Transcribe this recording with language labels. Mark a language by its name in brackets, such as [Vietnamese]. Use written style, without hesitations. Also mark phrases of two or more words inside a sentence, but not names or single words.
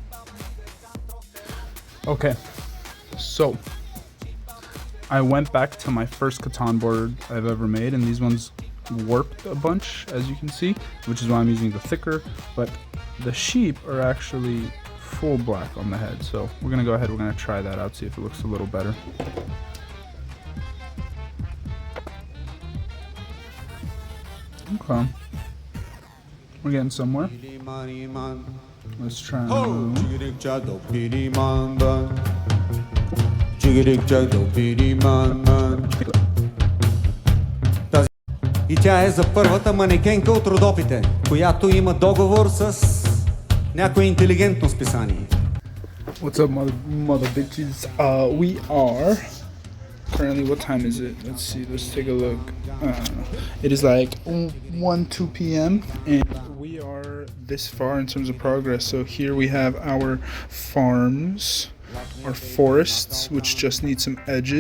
[English] Okay, so I went back to my first Catan board I've ever made, and these ones warped a bunch, as you can see, which is why I'm using the thicker, but the sheep are actually full black on the head. So we're gonna go ahead, we're gonna try that out, see if it looks a little better. Okay, we're getting somewhere. Let's try. [Bulgarian] И тя е за първата манекенка от Родопите, която има договор с някое интелигентно списание. [English] What's up, mother bitches? We are currently, what time is it? Let's see, let's take a look. It is like 2 p.m. and we are this far in terms of progress. So here we have our farms, our forests, which just need some edges.